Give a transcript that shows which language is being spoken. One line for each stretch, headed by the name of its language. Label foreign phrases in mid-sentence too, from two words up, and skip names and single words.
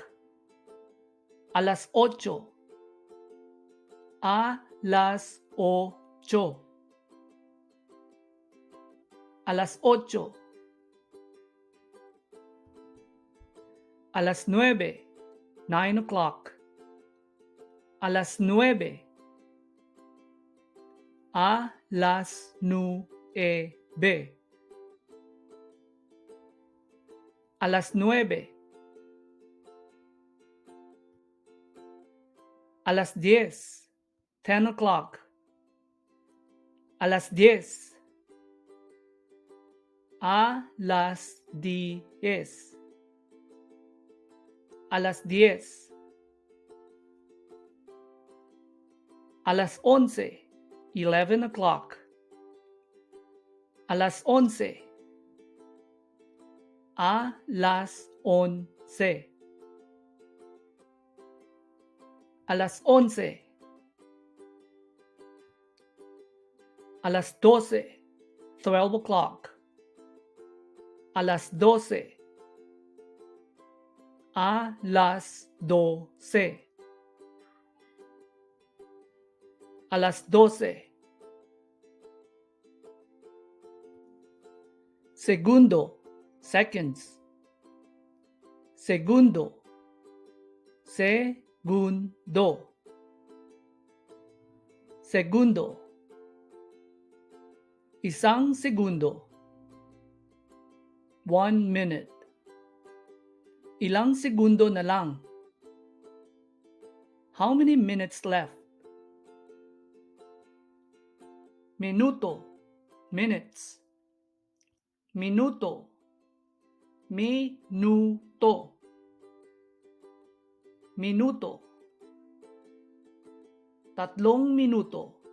Filipino: Alas 8. Alas 8. Alas 8. Alas 9,
English: 9 o'clock.
Filipino: Alas 9.
Spanish: A las 9.
Filipino: Alas 9. Alas 10,
English: 10 o'clock.
Filipino: Alas 10.
Spanish: A las 10.
Filipino: Alas 10. Alas 11,
English: 11 o'clock.
Filipino: Alas 11.
Spanish: A las 11.
Filipino: Alas 11. Alas 12,
English: 12 o'clock.
Filipino: Alas 12.
Spanish: A las 12.
Filipino: Alas 12. Segundo, seconds. Segundo. Segundo. Segundo. Isang segundo.
English: 1 minute.
Filipino: Ilang segundo na lang.
English: How many minutes left?
Filipino: Minuto. Minutes. Minuto. Minuto. Minuto. 3 minuto.